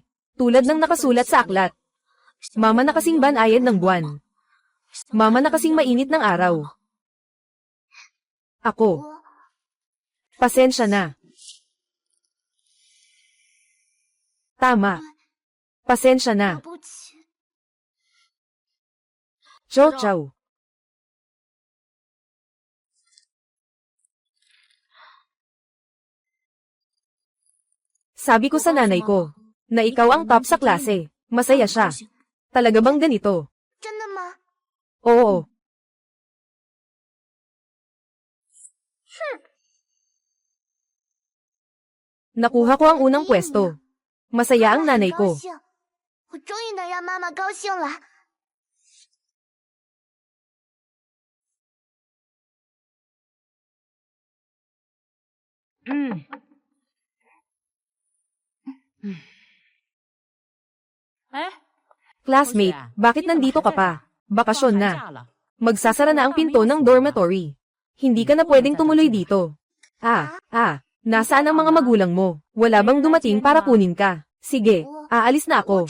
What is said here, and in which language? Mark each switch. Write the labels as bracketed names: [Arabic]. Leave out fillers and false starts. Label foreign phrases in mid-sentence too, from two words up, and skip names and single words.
[Filipino] Tulad ng nakasulat sa aklat. Mama na kasing banayad ng buwan. Mama na kasing mainit ng araw. Ako. Pasensya na. Tama. Pasensya na. [Chinese] 对不起。 Chow chow. [Filipino] Sabi ko sa nanay ko, na ikaw ang top sa klase. Masaya siya. Talaga bang ganito? [Chinese] 真的吗？ [Filipino] Oo. Nakuha ko ang unang pwesto. Masaya ang nanay [Chinese] 高 [Filipino] ko. [Chinese] 兴，我终于能让妈妈高兴了。 [Filipino] Classmate, bakit nandito ka pa? Bakasyon na. Magsasara na ang pinto ng dormitory. Hindi ka na pwedeng tumuloy dito. Nasaan ang mga magulang mo? Wala bang dumating para kunin ka? Sige, aalis na [Chinese] 我